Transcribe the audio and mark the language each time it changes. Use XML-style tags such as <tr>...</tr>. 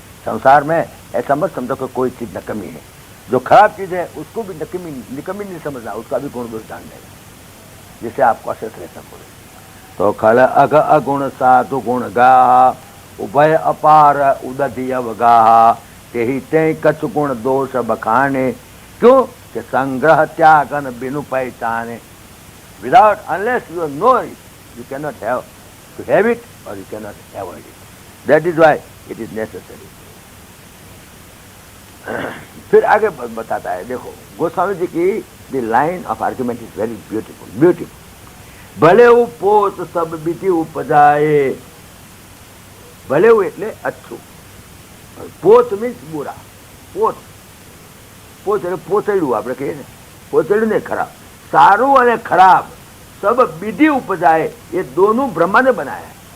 <hi>संसार में ऐसा मत समझो कि कोई चीज नकमी है। जो खराब चीज है उसको भी निकमी नहीं समझना, उसका भी गुण दोष जान लेना, जिससे आप कौशल रह सकोगे। तो खल अघ अगुण साधु गुण गा, उभय अपार उदधि अवगा, तेहि ते कछु गुण दोष बखाने, क्यों कि संग्रह त्यागन बिनु पहचाने।</hi> <en>Without unless you know it, you cannot have to have it or you cannot avoid it. That is why it is necessary.</en> <hi>फिर आगे बताता है, देखो गोस्वामी जी की</hi> <en>The line of argument is very beautiful, beautiful.</en> <hi>भले वो पोत सब बीती उपजाए, भले वो</hi> <gu>એટલે अच्छું, પોત મીન્સ બુરા, પોત એટલે પોતેડું, આપણે કહીએ ને પોતેડું ને ખરાબ, સારું અને ખરાબ</gu> <hi>सब विधि उपजाए, ये दोनों ब्रह्मा ने बनाया है।</hi>